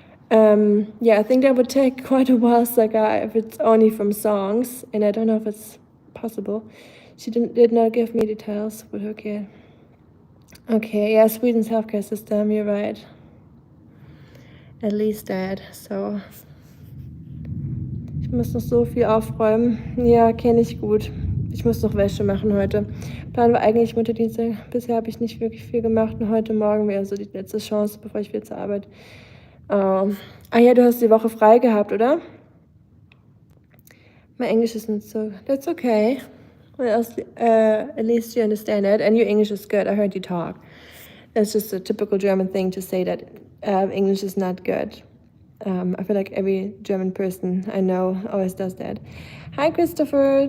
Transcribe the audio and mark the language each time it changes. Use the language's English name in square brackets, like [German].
[English] Yeah, I think that would take quite a while, Saga, if it's only from songs, and I don't know if it's possible. She did not give me details with her kid. Okay, yeah, Sweden's healthcare system, you're right. At least that, so. [German] Ich muss noch so viel aufräumen. Ja, kenne ich gut. Ich muss noch Wäsche machen heute. Plan war eigentlich Mutterdienstag. Bisher habe ich nicht wirklich viel gemacht und heute Morgen wäre so die letzte Chance, bevor ich wieder zur Arbeit Oh. Ah ja, du hast die Woche frei gehabt, oder? [English] My English isn't so... That's okay. Well, at least you understand it. And your English is good. I heard you talk. That's just a typical German thing to say that English is not good. I feel like every German person I know always does that. Hi, Christopher.